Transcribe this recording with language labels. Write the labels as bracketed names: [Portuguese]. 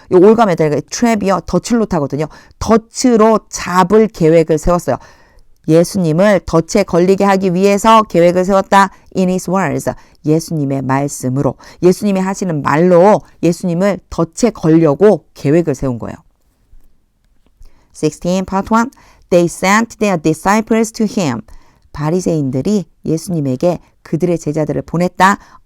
[Korean] 이 올가매다 트랩이요. 덫을 타거든요. 덫으로 잡을 계획을 세웠어요. 예수님을 덫에 걸리게 하기 위해서 계획을 세웠다. [English] In his words. [Korean] 예수님의 말씀으로. 예수님이 하시는 말로 예수님을 덫에 걸려고 계획을 세운 거예요. [English] 16 part 1. They sent their disciples to him. [Korean] 바리새인들이 예수님에게 그들의 제자들을 보냈습니다.